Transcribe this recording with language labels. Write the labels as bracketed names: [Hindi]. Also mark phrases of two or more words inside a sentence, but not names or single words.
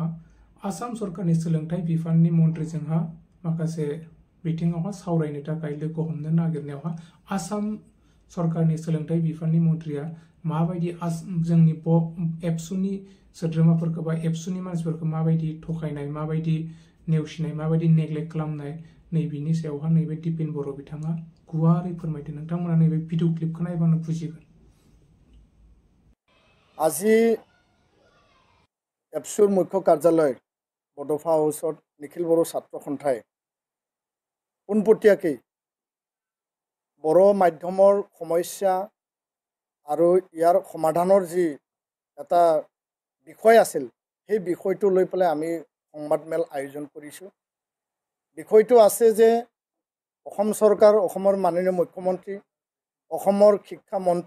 [Bodo] आसाम सरकारनि सोलोंथाइ बिफाननि मन्थ्रिजोंहा माखासे बिथिङावहा सावरायनो थाखाय लोगो हमनो नागिरनायावहा आसाम सरकारनि सोलोंथाइ बिफाननि मन्थ्रिया माबायदि जोंनि एबसुनि सोद्रोमाफोरखौ बा एबसुनि मानसिफोरखौ माबायदि थगायनाय माबायदि नेवसिनाय माबायदि नेग्लेक्ट खालामनाय नैबेनि सायावहा नैबे दिपेन बर' बिथाङा गुवारै फोरमायदों नोंथांमोना नैबे भिडिअ क्लिपखौ नायबानो बुजिगोन [Assamese] আজি এবছুৰ মুখ্য কাৰ্যালয় বড়'ফা হাউছত নিখিল বড়' ছাত্ৰ সন্থাই পোনপটীয়াকৈ বড়ো মাধ্যমৰ সমস্যা আৰু ইয়াৰ সমাধানৰ যি এটা বিষয় আছিল সেই বিষয়টো লৈ পেলাই আমি সংবাদমেল আয়োজন কৰিছোঁ বিষয়টো আছে যে অসম চৰকাৰ অসমৰ মাননীয় মুখ্যমন্ত্ৰী অসমৰ শিক্ষা মন্ত্ৰী